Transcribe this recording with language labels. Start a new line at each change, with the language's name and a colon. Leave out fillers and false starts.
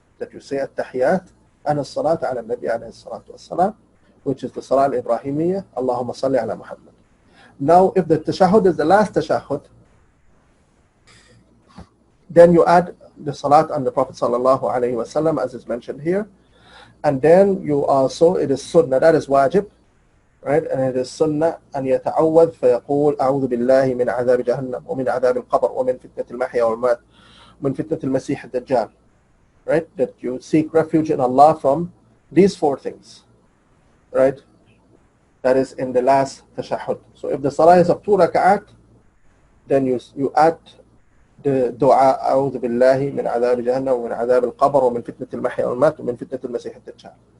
English: That you say at-tahiyyat and as-salat ala nabi alayhi salatu wassalam, which is the salah al-Ibrahimiyya,
Arabic: Allahumma salli ala Muhammad.
English: Now, if the tashahhud is the last tashahhud, then you add the salat on the Prophet sallallahu alaihi wasallam, as is mentioned here, And then you also, it is sunnah, that is wajib, right? And it is sunnah
Arabic: أن يتعوذ فيقول أعوذ بالله من عذاب جهنم ومن عذاب القبر ومن فتنة المحيا والممات ومن فتنة المسيح الدجال,
English: right? That you seek refuge in Allah from these four things, right? That is in the last tashahhud. So if the salah is of 2 rak'at, then you add the dua
Arabic: أعوذ بالله من عذاب جهنم ومن عذاب القبر ومن فتنة المحيا والممات ومن فتنة المسيح الدجال.